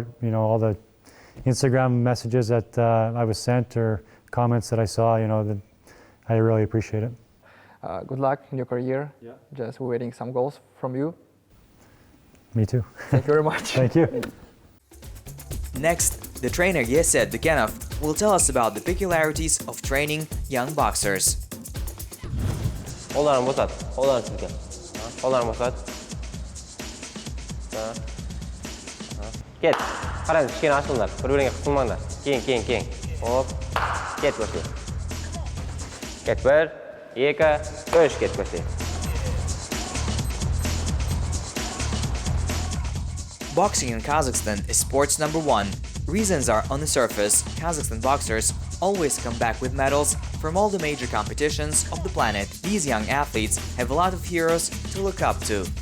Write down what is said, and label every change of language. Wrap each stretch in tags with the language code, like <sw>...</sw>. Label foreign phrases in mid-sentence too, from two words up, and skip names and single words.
<en>You know, all the Instagram messages that I was sent or comments that I saw, you know, that I really appreciate it. Good luck in your career. Yeah. Just waiting some goals from you. Me too. Thank you very much. Thank you. Next, the trainer Yesed Dukanov will tell us about the peculiarities of training young boxers.</en> <kk>Қолдарың босат, қолдарың сілке. Қолдарың босат. Кет. Қараңыз, кішкене ашылыңдар. Бір-біріңе қысылмаңдар. Кейін. Оп. Кет көше. Кет 1, 2, 3 кет көше.</kk> <en>Boxing in Kazakhstan is sports number one. Reasons are on the surface. Kazakhstan boxers always come back with medals from all the major competitions of the planet. These young athletes have a lot of heroes to look up to.</en>